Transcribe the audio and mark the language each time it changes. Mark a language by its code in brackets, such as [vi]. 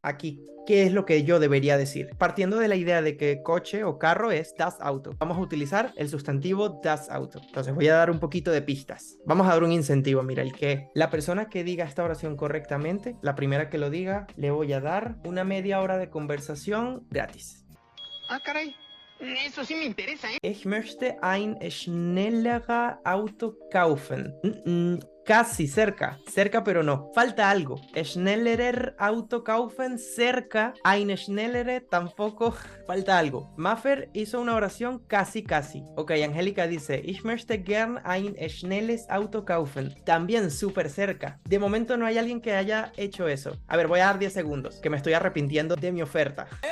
[es] Aquí, ¿qué es lo que yo debería decir? Partiendo de la idea de que coche o carro es das Auto, vamos a utilizar el sustantivo das Auto. Entonces voy a dar un poquito de pistas. Vamos a dar un incentivo, mira, el que la persona que diga esta oración correctamente, la primera que lo diga, le voy a dar una media hora de conversación gratis. Ah, caray. Eso sí me interesa, ¿eh? [de] Ich möchte ein schnelleres Auto kaufen. [es] Casi, cerca pero no. Falta algo. [de] Schnellerer Auto kaufen, [es] cerca. Ein schnellere, tampoco. Falta algo. Maffer hizo una oración casi. Ok, Angélica dice, [de] ich möchte gern ein schnelles Auto kaufen. [es] También súper cerca. De momento no hay alguien que haya hecho eso. A ver, voy a dar 10 segundos, que me estoy arrepintiendo de mi oferta.